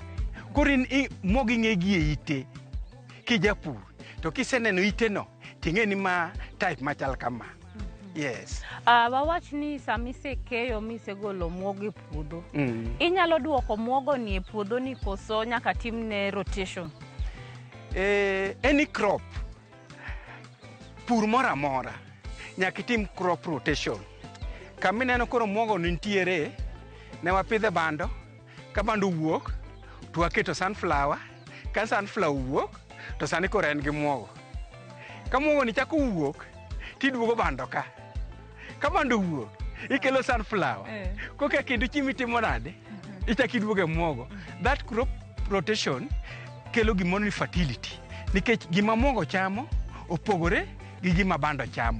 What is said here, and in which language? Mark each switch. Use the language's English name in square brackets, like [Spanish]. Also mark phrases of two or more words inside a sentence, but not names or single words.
[Luo (Kenya and Tanzania)] Koro muogo ing'e gi e ite kijapur, to kiseneno ite no ting'e ni ma type machal kama. Yes. Wawach ni samise keyo mise golo muogo e puodho. Inyalo duoko muogo ni e puodho ni koso nyaka timne rotation? [English] Any crop, [Luo (Kenya and Tanzania)] pur mora mora, nyaka tim [English] crop rotation. [Luo (Kenya and Tanzania)] Kamineno koro muogo nitiere, ne wapidhe bando, ka bando wuok to waketo sunflower, ka sunflower wuok to sani koro en gi muogo. Ka muogo ni chako wuok tiduogo bando ka bando wuok ikelo sunflower koka kendo chimi timo nade ichako iduogo e muogo. [English] That crop rotation [Luo (Kenya and Tanzania)] kelo gimoro ni fertility, nikech gima muogo chamo opogore gi gima bando chamo.